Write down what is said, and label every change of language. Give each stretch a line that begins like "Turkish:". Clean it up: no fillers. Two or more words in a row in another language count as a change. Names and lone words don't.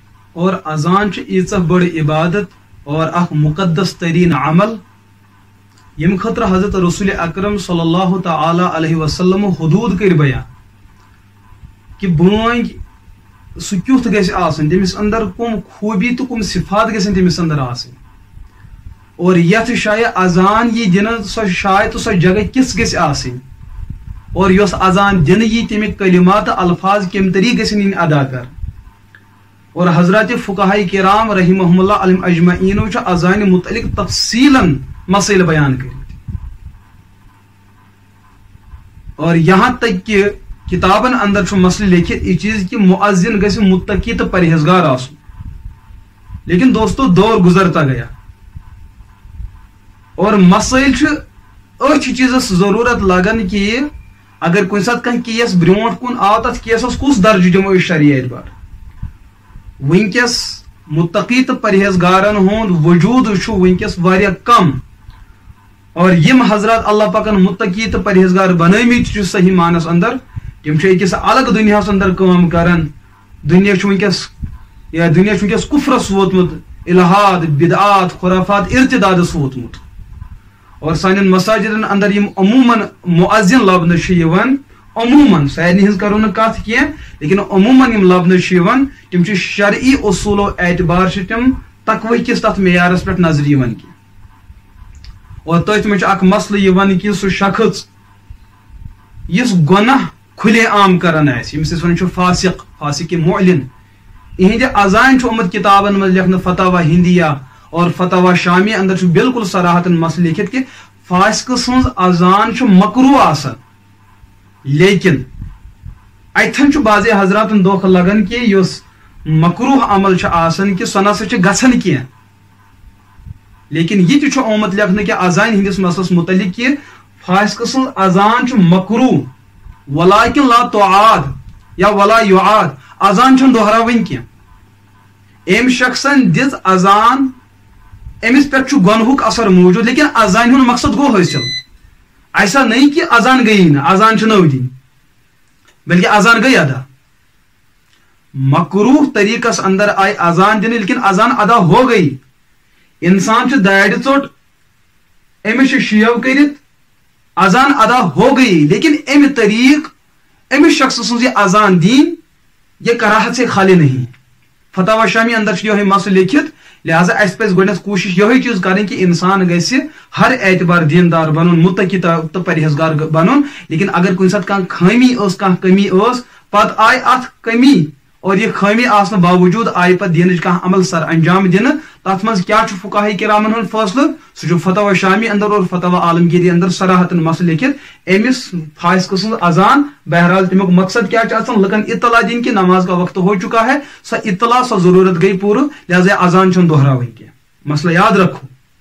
Kashmiri: اور اذان ایچ بڑ عبادت اور اخ مقدس ترین عمل یم خطر حضرت رسول اکرم
Arabic: صلی اللہ تعالی علیہ وسلم
Kashmiri: حدود کر بیان کہ بونگ سہ کیت گژھِ آسن تمس اندر کم خوبی تو کم صفات گژھن تمس اندر آسن اور یتھ شایع اذان یہ دن سو شایع تو سو جگہ کس گژھِ آسن اور یس اذان دن یہ تمیک کلمات الفاظ کم طریقہ گژھن ادا کر اور حضرات فقہاء کرام
Arabic: رحمہم اللہ علیہم اجمعین
Kashmiri: اذان متعلق تفصیلا مسائل بیان کر اور یہاں تک کہ کتابن اندر مسئلہ لکھت یہ چیز کہ مؤذن گژھِ متقی تو پرہیزگار آسن لیکن
Urdu: دوستو دور گزرتا گیا
Kashmiri: اور مسائل اچھ چیزس ضرورت لگان کہ اگر کن سات کھانا کیس برونٹ کن آو تک کیسس کس درجہ دمو شرعی اعتبار ونکس متقی تو پرہیزگارن ہند وجود ونکس واریاہ کم اور یم حضرات اللہ پاکن متقی تو پرہیزگار بنٲمٕتۍ صحیح معنس اندر تم أکس الگ دنیا اندر کٲم کران دنیا ونکس کفرس ووتمت الحاد بدعات خرافات ارتدادس ووتمت اور سان مساجدن اندر یم عموماً مؤذن لبنہ عموماً سارے ہز کرو کت کی لیکن عموماً یم لبنہ تم شرعی اصول و اعتبار تم تقوی کس تر معیارس پہ نظر کی اور تھی میں اخ مسئلہ کہ سہ شخص اس گناہ کھلے عام کران یمس ون فاسق معلن یہند اذان آمت کتابن من لکھن فتاوی ہندیہ اور فتاوی شامی اندر بالکل صراحتن مسئلہ لکھت کہ فاسق سن اذان مکروہ آسان لیکن اتن بعض حضرات دھوکہ لگان کہ اس مکروہ عمل آسان کہ سہ نسا گھن کی لیکن یہ آمت لکھنے کہ اذان ہندس مسلس متعلق کہ فاسق سن اذان مکروہ
Arabic: ولیکن لا تعاد یا ولا یعاد
Kashmiri: اذان دہراون کی ام شخصن دز اذان امس پہ گنہک اثر موجود لیکن اذان ہند مقصد گو حاصل
Urdu: ایسا نہیں کہ اذان گئی
Kashmiri: نا اذان نو دن بلکہ اذان گئی ادا مکروہ طریقس اندر آئی اذان دن
Urdu: لیکن اذان ادا ہو گئی
Kashmiri: انسان داڑ ژوٹ امس شیو کرت
Urdu: اذان ادا ہو گئی
Kashmiri: لیکن ام طریق امس شخص سن یہ اذان دین یہ کراہت سے خالی نہیں فتاوی شامی اندر یہ مسئلہ لکھت لہذا اس پہ گۄڈنیٚتھ کوشش یہ چیز کریں کہ انسان گژھِ ہر اعتبار دیندار بنن متقی تو پرہیزگار بنن لیکن اگر کن سات کانٛہہ خامی کمی پتہ آئی ات کمی اور یہ خامی آسن باوجود آئی پتہ دین کانٛہہ عمل سر انجام دن تر من کیا فقہاء کرامن ہند فیصلہ سہ فتاوی شامی اندر اور فتاوی عالمگیری اندر صراحتن مسئلہ لکھت امس فاسق سن اذان بہرحال تمیک مقصد کیا لکن اطلاع دن کہ
Urdu: نماز کا وقت ہو چکا ہے
Kashmiri: سو اطلاع سو ضرورت گئی پور لہذا اذان دہراون کی مسئلہ یاد رکھو